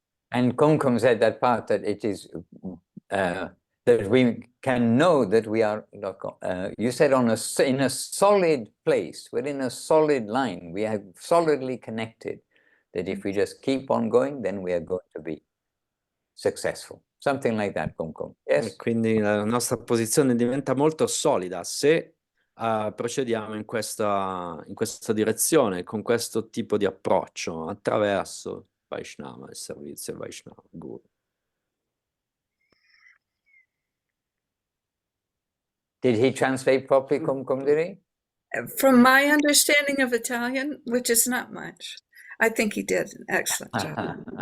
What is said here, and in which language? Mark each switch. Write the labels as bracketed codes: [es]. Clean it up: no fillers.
[en] And Kumkum said that part, that it is that we can know that we are, you said, in a solid place, we're in a solid line, we are solidly connected, that if we just keep on going, then we are going to be successful. Something like that, Kumkum. Yes? [it] E quindi la nostra posizione diventa molto solida se procediamo in questa direzione, con questo tipo di approccio, attraverso Vaishnava, il servizio Vaishnava, Guru. [en] Did he translate properly, Kumkum, did he? From my understanding of Italian, which is not much, I think he did an excellent job.